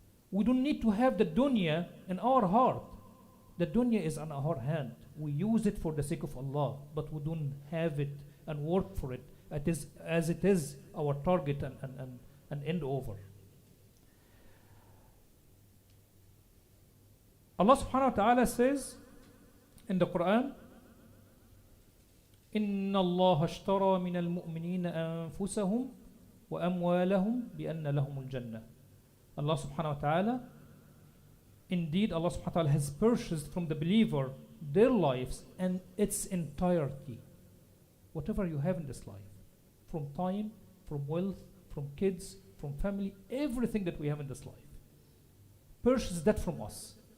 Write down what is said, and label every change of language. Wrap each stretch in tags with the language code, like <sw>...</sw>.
<en>We don't need to have the dunya in our heart. The dunya is on our hand. We use it for the sake of Allah, but we don't have it and work for it. It is as it is our target and end over. Allah subhanahu wa ta'ala says in the Quran,</en> <ar>إن الله اشترى من المؤمنين أنفسهم وأموالهم بأن لهم الجنة.</ar> <en>Allah subhanahu wa ta'ala, indeed Allah subhanahu wa ta'ala has purchased from the believer their lives and its entirety. Whatever you have in this life, from time, from wealth, from kids, from family, everything that we have in this life, purchase that from us.</en>